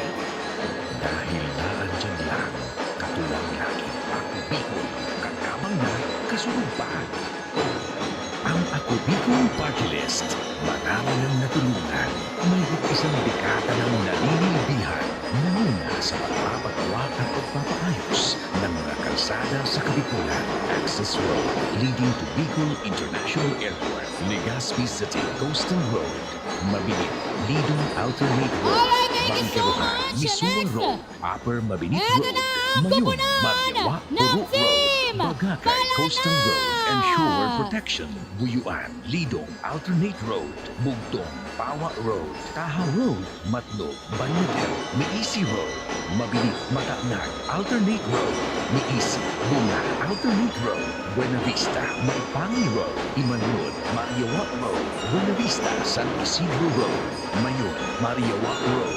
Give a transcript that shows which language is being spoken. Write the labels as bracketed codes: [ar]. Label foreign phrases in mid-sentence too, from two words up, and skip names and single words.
[tl] Dahil naandyan lang, katuwang lagi Ako Bicol, katabang na, kasunod pa. Ang Ako Bicol Party List, marami ng natulungan, may isang dekada ng naninilbihan, nanguna sa pagpapagawa at pagpapaayos ng mga kalsada sa Kabikulan, [en] Access Road, leading to Bicol International Airport, Legazpi City Coastal Road, Mabilit, Lidong Alternate Road, Alright, thank you so [tl] Banquerohan, [en] much. [tl] Misura [en] Next. [tl] Road, Upper Mabilit Eto Road, na ang Mayon, kupunan Mariawa, ng Puro Road, Team Bagakay Coastal Road and Balana. [en] Shore Protection, [tl] Buyuan, Lidong Alternate Road, Bugtong, Pawa Road, Taha Road, Matlog, Banyadel, Miisi Road, Mabilit, Matagnag, Alternate Road, Miisi, Bunga, Alternate Road, Buena Vista, Maipangi Road, Imanod, Mariawa Road, Buena Vista, San Isidro Road, Mayon, Mariawa Road.